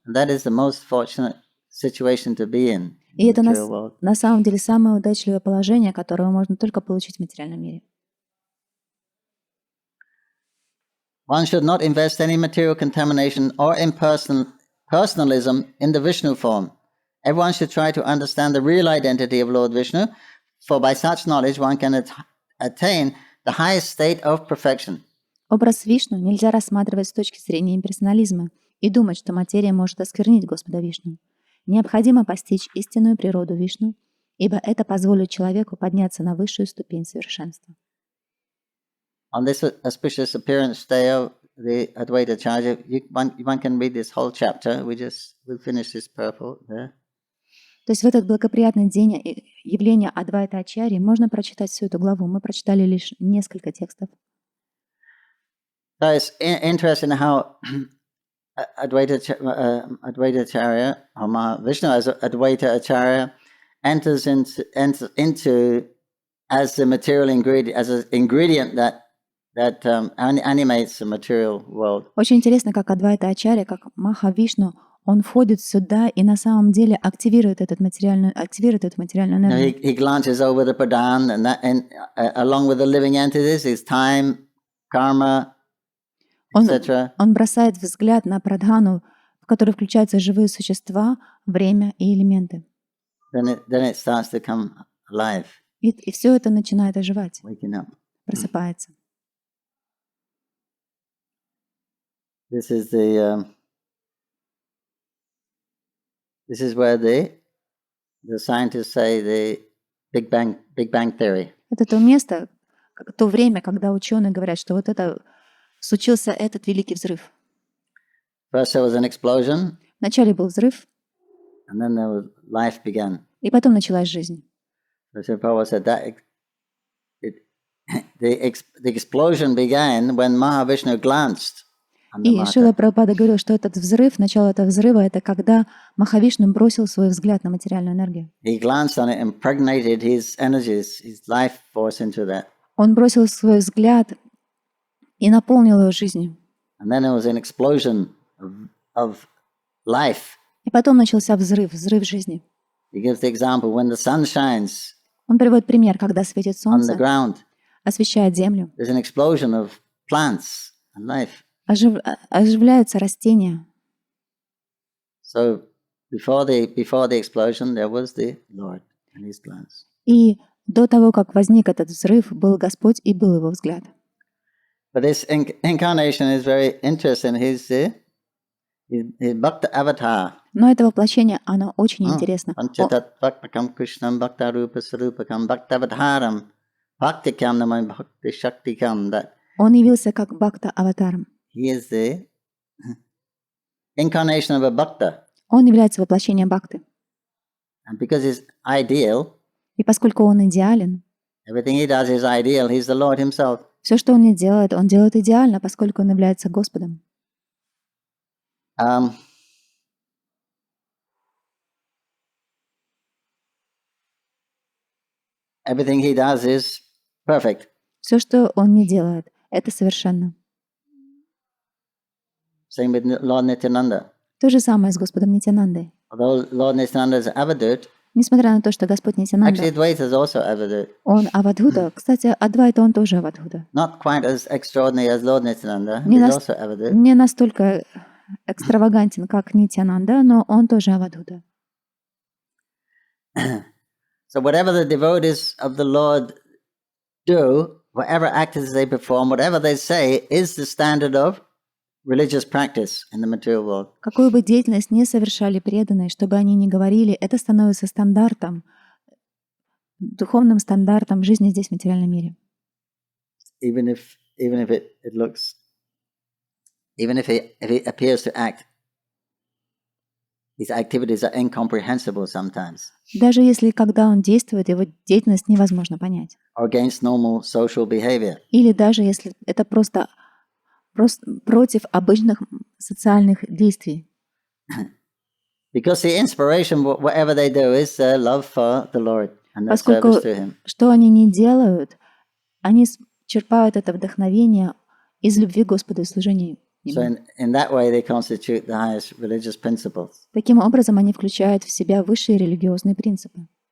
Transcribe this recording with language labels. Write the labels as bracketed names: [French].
[English] That is the most fortunate situation to be in. [Russian] И это [English] material world. [Russian] на самом деле самое удачливое положение, которое можно только получить в материальном мире. [English] One should not invest any material contamination or impersonalism in the Vishnu form. Everyone should try to understand the real identity of Lord Vishnu, for by such knowledge one can attain the highest state of perfection. [Russian] Образ Вишну нельзя рассматривать с точки зрения имперсонализма и думать, что материя может осквернить Господа Вишну. Необходимо постичь истинную природу Вишну, ибо это позволит человеку подняться на высшую ступень совершенства. [English] On this auspicious appearance day of the Advaita Acharya, one can read this whole chapter. We'll finish this purport there. [Russian] То есть в этот благоприятный день явления Адвайта Acharya можно прочитать всю эту главу. Мы прочитали лишь несколько текстов. [English] So it's interesting how Advaita Acharya, or Mahavishnu as Advaita Acharya, enters into as the material ingredient, as an ingredient that animates the material world. [Russian] Очень интересно, как Адвайта Acharya, как Махавишну, он входит сюда и на самом деле активирует эту материальную энергию. [English] He glances over the pradhan, and along with the living entities, his time, karma, etc. [Russian] Он бросает взгляд на прадхану, в которой включаются живые существа, время и элементы. [English] Then it starts to come alive. [Russian] И все это начинает оживать, [English] Waking up. [Russian] просыпается. [English] This is where the scientists say the Big Bang theory. [Russian] Это то место, то время, когда ученые говорят, что вот это случился этот великий взрыв. [English] First there was an explosion, [Russian] Вначале был взрыв, [English] and then life began. [Russian] и потом началась жизнь. [English] So Prabhu said that the explosion began when Mahavishnu glanced. [Russian] И Шрила Прабхупада говорил, что этот взрыв, начало этого взрыва, это когда Махавишну бросил свой взгляд на материальную энергию. [English] He glanced on it, impregnated his energies, his life force into that. [Russian] Он бросил свой взгляд и наполнил его жизнью. [English] And then there was an explosion of life. [Russian] И потом начался взрыв жизни. [English] He gives the example when the sun shines [Russian] Он приводит пример, когда светит [English] on the [Russian] солнце, [English] ground. [Russian] освещает землю, [English] There's an explosion of plants and life. [Russian] оживляются растения. [English] So before the explosion, there was the Lord and His glance. [Russian] И до того, как возник этот взрыв, был Господь и был его взгляд. [English] But this incarnation is very interesting. He's Bhakta Avatar. [Russian] Но это воплощение, оно очень интересно. [Sanskrit] Panchatat Bhaktakam Krishnam Bhakta Rupa Sarupakam Bhakta Avataram Bhaktikam Namai Bhakti Shaktikam, [English] that [Russian] Он явился как бхакта-аватаром. [English] he is the incarnation of a bhakta. [Russian] Он является воплощением бхакты. [English] And because he's ideal, [Russian] И поскольку он идеален, [English] everything he does is ideal, he's the Lord himself. [Russian] все, что он делает идеально, поскольку он является Господом. [English] Everything he does is perfect. [Russian] Все, что он не делает, это совершенно. [English] Same with Lord Nityananda. [Russian] То же самое с Господом Нитянандой. [English] Although Lord Nityananda is avadut, [Russian] Несмотря на то, что Господь Нитянанда, [English] actually Advaita is also avadut. [Russian] он авадхута. Кстати, Адвайта, он тоже авадхута. [English] Not quite as extraordinary as Lord Nityananda, [Russian] Не, [English] he's [Russian] нас- [English] also avadut. [Russian] не настолько экстравагантен, как Нитянанда, но он тоже авадхута. [English] So whatever the devotees of the Lord do, whatever acts they perform, whatever they say, is the standard of religious practice in the material world. [Russian] Какую бы деятельность ни совершали преданные, что бы они ни говорили, это становится стандартом, духовным стандартом жизни здесь, в материальном мире. [English] Even if it looks, even if he appears to act, his activities are incomprehensible sometimes, [Russian] Даже если, когда он действует, его деятельность невозможно понять. [English] or against normal social behavior. [Russian] Или даже если это просто против обычных социальных действий. [English] Because the inspiration, whatever they do, is their love for the Lord and their [Russian] Поскольку [English] service to Him. [Russian] что они не делают, они черпают это вдохновение из любви к Господу и служения [English] So [Russian] Ему. [English] in that way, they constitute the highest religious principles. [Russian] Таким образом, они включают в себя высшие религиозные принципы.